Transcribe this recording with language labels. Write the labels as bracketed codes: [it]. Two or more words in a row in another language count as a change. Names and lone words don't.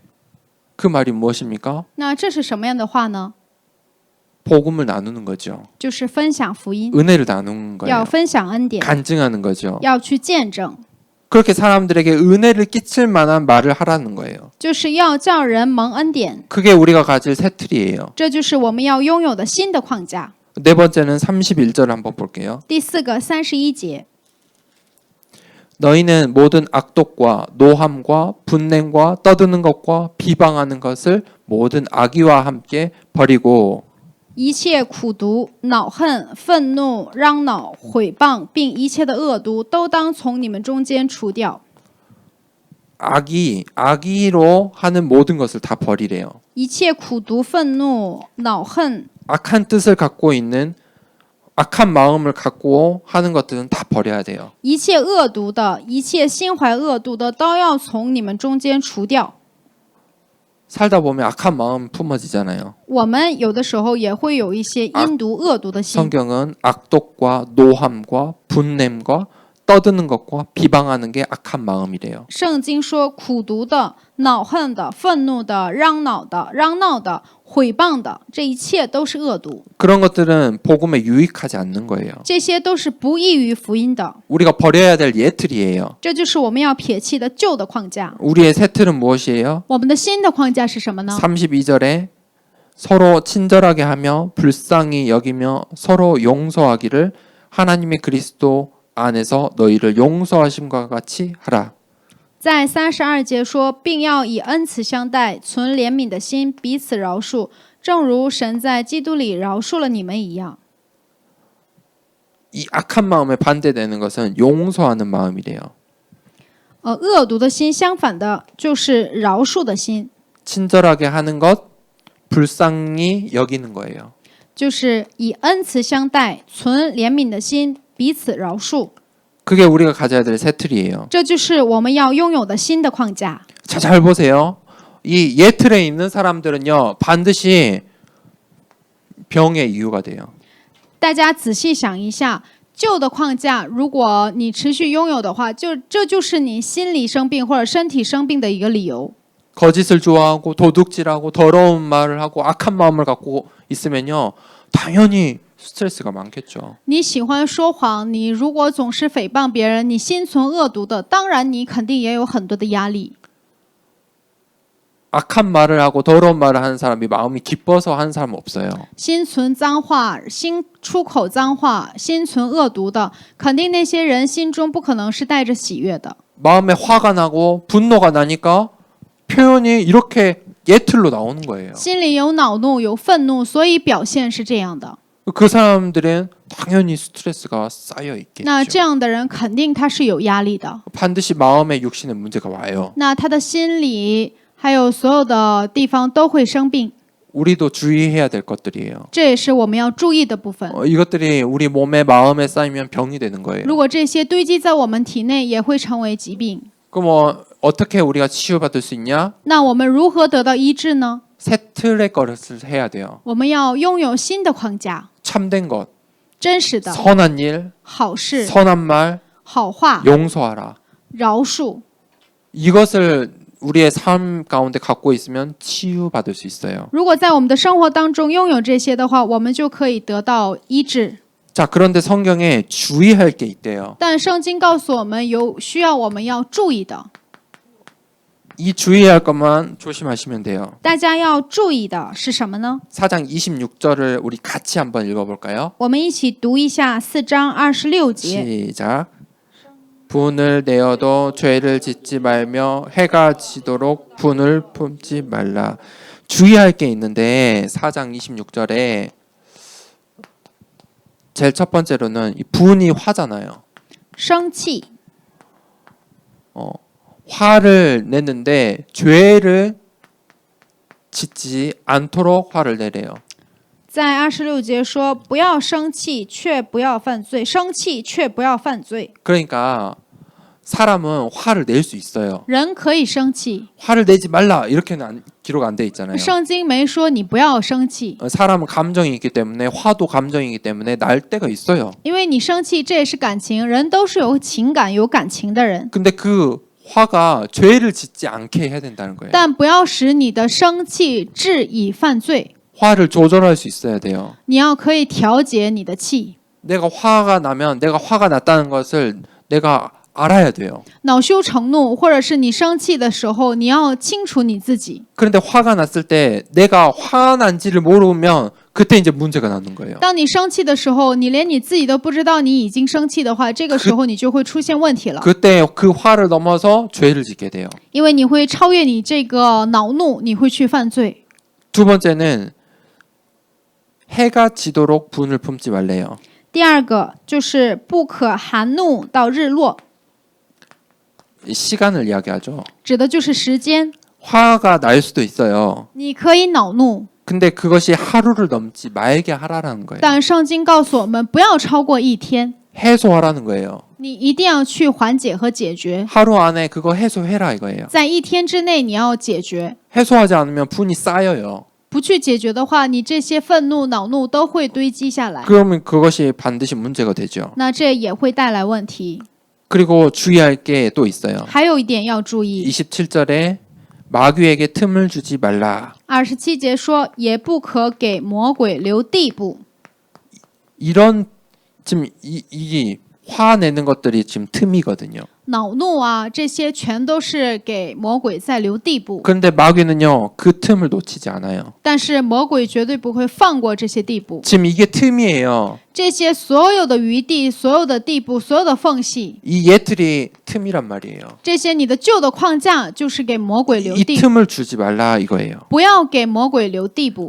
[ko] 그 말이 무엇입니까? [zh] 那这是什么样的话呢？ [ko] 복음을 나누는 거죠. [zh] 就是分享福音， [ko] 은혜를 나누는 [zh] 要 [ko] 거예요. [zh] 分享恩典， [ko] 간증하는 거죠. [zh] 要去见证， [ko] 그렇게 사람들에게 은혜를 끼칠 만한 말을 하라는 거예요. [zh] 就是要叫人蒙恩典。 [ko] 그게 우리가 가질 새 틀이에요. [zh] 这就是我们要拥有的新的框架。 [ko] 네 번째는 31절 한번 볼게요. [zh] 第四个31节， [ko] 너희는 모든 악독과 노함과 분냄과 떠드는 것과 비방하는 것을 모든 악의와 함께 버리고 [zh] 一切苦毒、恼恨、愤怒、嚷恼、毁谤，并一切的恶毒，都当从你们中间除掉。 [ko] 악의로 하는 모든 것을 다 버리래요. [zh] 一切苦毒、愤怒、恼恨， [ko] 악한 뜻을 갖고 있는 악한 마음을 갖고 하는 것들은 다 버려야 돼요. [zh] 一切恶毒的，一切心怀恶毒的，都要从你们中间除掉。 [ko] 살다 보면 악한 마음 품어지잖아요. [zh] 我们有的时候也会有一些阴毒、恶毒的心。 [ko] 성경은 악독과 노함과 분냄과 떠드는 것과 비방하는 게 악한 마음이래요. [zh] 圣经说，苦毒的、恼恨的、愤怒的、嚷闹的、毁谤的，这一切都是恶毒， [ko] 그런 것들은 복음에 유익하지 않는 거예요. [zh] 这些都是不益于福音的。 [ko] 우리가 버려야 될 예틀이에요. [zh] 这就是我们要撇弃的旧的框架。 [ko] 우리의 새 틀은 무엇이에요? [zh] 我们的新的框架是什么呢？ [ko] 32절에 서로 친절하게 하며 불쌍히 여기며 서로 용서하기를 하나님의 그리스도 안에서 너희를 용서하심과 같이 하라. [zh] 在32节说，并要以恩慈相待，存怜悯的心，彼此饶恕，正如神在基督里饶恕了你们一样。 [ko] 이 악한 마음에 반대되는 것은 용서하는 마음이래요. [zh] 恶毒的心相反的就是饶恕的心， [ko] 친절하게 하는 것, 불쌍히 여기는 거예요. [zh] 就是以恩慈相待，存怜悯的心，彼此饶恕。 [ko] 그게 우리가 가져야 될 새 틀이에요. [zh] 这就是我们要拥有的新的框架。 [ko] 자, 잘 보세요. 이 예틀에 있는 사람들은요, 반드시 병의 이유가 돼요. [zh] 大家仔细想一下，旧的框架，如果你持续拥有的话，这就是你心理生病或者身体生病的一个理由。 [ko] 거짓을 좋아하고 도둑질하고 더러운 말을 하고 악한 마음을 갖고 있으면요, 당연히 스트레스가 많겠죠. [zh] 你喜欢说谎，你如果总是诽谤别人，你心存恶毒的，当然你肯定也有很多的压力。 [ko] 악한 말을 하고 더러운 말을 하는 사람이 마음이 기뻐서 하는 사람은 없어요. [zh] 心存脏话，心出口脏话，心存恶毒的，肯定那些人心中不可能是带着喜悦的。 [ko] 마음에 화가 나고 분노가 나니까 표현이 이렇게 예틀로 나오는 거예요. [zh] 心里有恼怒，有愤怒，所以表现是这样的。 [ko] 그 사람들은 당연히 스트레스가 쌓여 [zh] 那这 [ko] 있겠죠. [zh] 样的人肯定他是有压力的， [ko] 반드시 마음의 육신의 문제가 와요. [zh] 那他的心理还有所有的地方都会生病， [ko] 우리도 주의해야 될 것들이에요. [zh] 这也是我们要注意的部分。 [ko] 이것들이 우리 몸에 마음에 쌓이면 병이 되는 거예요. [zh] 如果这些堆积在我们体内，也会成为疾病。 [ko] 그럼 어떻게 우리가 치유받을 수 있냐? [zh] 那我们如何得到医治呢？ [ko] 새 틀의 것을 해야 돼요. [zh] 我们要拥有新的框架， [ko] 참된 것, [zh] 真实的 [ko] 선한 일, [zh] 好事、 [ko] 선한 말, [zh] 好话、 [ko] 용서하라. [zh] 饶恕。 [ko] 이것을 우리의 삶 가운데 갖고 있으면 치유받을 수 있어요. [zh] 如果在我们的生活当中拥有这些的话，我们就可以得到医治。 [ko] 자, 그런데 성경에 주의할 게 있대요. [zh] 但圣经告诉我们有需要我们要注意的， [ko] 이 주의할 것만 조심하시면 돼요. [zh] 大家要注意的是什么呢？ [ko] 4장 26절을 우리 같이 한번 읽어볼까요? [zh] 我们一起读一下4章26节。 [ko] 시작. 분을 내어도 죄를 짓지 말며 해가 지도록 분을 품지 말라. 주의할 게 있는데 4장 26절에 제일 첫 번째로는 이 분이 화잖아요. [zh] 生气， [ko] 화를 내는데 죄를 짓지 않도록 화를 내래요. [zh] 在26节说：“不要生气，却不要犯罪；生气却不要犯罪。 [ko] 그러니까 사람은 화를 낼 수 있어요. [zh] 人可以生气， [ko] 화를 내지 말라 이렇게는 기록 안 돼 있잖아요. [zh] 圣经没说你不要生气， [ko] 사람은 감정이 있기 때문에 화도 감정이기 때문에 날 때가 있어요. [zh] 因为你生气这也是感情，人都是有情感、有感情的人。 [ko] 근데 그 화가 죄를 짓지 않게 해야 된다는 거예요. [zh] 但不要使你的生气致以犯罪， [ko] 화를 조절할 수 있어야 돼요. [zh] 你要可以调节你的气。 [ko] 내가 화가 나면 내가 화가 났다는 것을 내가 알아야 돼요. [zh] 恼羞成怒，或者是你生气的时候，你要清楚你自己。 [ko] 그런데 화가 났을 때 내가 화난지를 모르면 그때 이제 문제가 나는 거예요. [zh] 当你生气的时候，你连你自己都不知道你已经生气的话，这个时候你就会出现问题了， [ko] 그때 그 화를 넘어서 죄를 짓게 돼요. [zh] 因为你会超越你这个恼怒，你会去犯罪。 [ko] 두 번째는 해가 지도록 분을 품지 말래요. [zh] 第二个就是不可含怒到日落， [ko] 시간을 이야기하죠. [zh] 指的就是时间。 [ko] 화가 날 수도 있어요. [zh] 你可以恼怒， [ko] 근데 그것이 하루를 넘지 말게 하라는 거예요. [zh] 但圣经告诉我们不要超过一天， [ko] 해소하라는 거예요. [zh] 你一定要去缓解和解决， [ko] 하루 안에 그거 해소해라 이거예요. [zh] 在一天之内你要解决。 [ko] 해소하지 않으면 분이 쌓여요. [zh] 不去解决的话，你这些愤怒、恼怒都会堆积下来， [ko] 그러면 그것이 반드시 문제가 되죠. [zh] 那这也会带来问题。 [ko] 그리고 주의할 게 또 있어요. [zh] 还有一点要注意， [ko] 27절에 마귀에게 틈을 주지 말라. [zh] 27 节说，也不可给魔鬼留地步。 [ko] 이런 지금 이 화내는 것들이 지금 틈이거든요. [zh] 恼怒啊，这些全都是给魔鬼在留地步。 [ko] 그런데 마귀는요 그 틈을 놓치지 않아요. [zh] 但是魔鬼绝对不会放过这些地步， [ko] 지금 이게 틈이에요. [zh] 这些所有的余地、所有的地步、所有的缝隙， [ko] 이 예틀이 틈이란 말이에요. [zh] 这些你的旧的框架就是给魔鬼留 [ko] 이 [zh] 地步， [ko] 틈을 주지 말라 이거예요. [zh] 不要给魔鬼留地步。